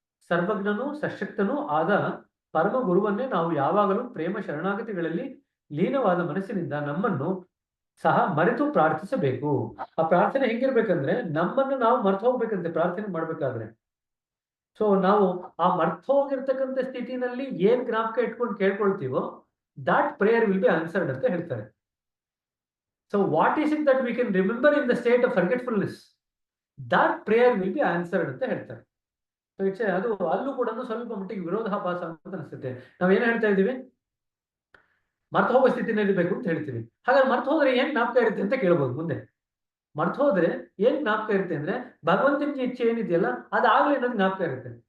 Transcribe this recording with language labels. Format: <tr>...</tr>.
<kn>ಸರ್ವಜ್ಞನೂ ಸಶಕ್ತನೂ ಆದ ಪರಮ ಗುರುವನ್ನೇ ನಾವು ಯಾವಾಗಲೂ ಪ್ರೇಮ ಶರಣಾಗತಿಗಳಲ್ಲಿ ಲೀನವಾದ ಮನಸ್ಸಿನಿಂದ ನಮ್ಮನ್ನು ಸಹ ಮರೆತು ಪ್ರಾರ್ಥಿಸಬೇಕು. ಆ ಪ್ರಾರ್ಥನೆ ಹೆಂಗಿರ್ಬೇಕಂದ್ರೆ ನಮ್ಮನ್ನು ನಾವು ಮರ್ತು ಹೋಗ್ಬೇಕಂತೆ ಪ್ರಾರ್ಥನೆ ಮಾಡ್ಬೇಕಾದ್ರೆ. ಸೊ ನಾವು ಆ ಮರ್ತು ಹೋಗಿರ್ತಕ್ಕಂಥ ಸ್ಥಿತಿನಲ್ಲಿ ಏನ್ ಜ್ಞಾಪಕ ಇಟ್ಕೊಂಡು ಕೇಳ್ಕೊಳ್ತೀವೋ</kn> <en>that prayer will be answered</en> <kn>ಅಂತ ಹೇಳ್ತಾರೆ.</kn> <en>So what is it that we can remember in the state of forgetfulness? That prayer will be answered</en> <kn>ಅಂತ ಹೇಳ್ತಾರೆ. So ಅದು ಅಲ್ಲೂ ಕೂಡ ಸ್ವಲ್ಪ ಮಟ್ಟಿಗೆ ವಿರೋಧಾಭಾಸ ಅಂತ ಅನಿಸುತ್ತೆ. ನಾವೇನ್ ಹೇಳ್ತಾ ಇದ್ದೀವಿ, ಮರ್ತು ಹೋಗೋ ಸ್ಥಿತಿನಲ್ಲಿ ಬೇಕು ಅಂತ ಹೇಳ್ತೀವಿ. ಹಾಗಾದ್ರೆ ಮರ್ತು ಹೋದ್ರೆ ಏನ್ ಜ್ಞಾಪಕ ಇರುತ್ತೆ ಅಂತ ಕೇಳ್ಬೋದು ಮುಂದೆ. ಮರ್ತು ಹೋದ್ರೆ ಏನ್ ಜ್ಞಾಪಕ ಇರುತ್ತೆ ಅಂದ್ರೆ ಭಗವಂತನ ಇಚ್ಛೆ ಏನಿದೆಯಲ್ಲ ಅದಾಗ್ಲೇ ಅನ್ನೋದು ಜ್ಞಾಪಕ ಇರುತ್ತೆ.</kn>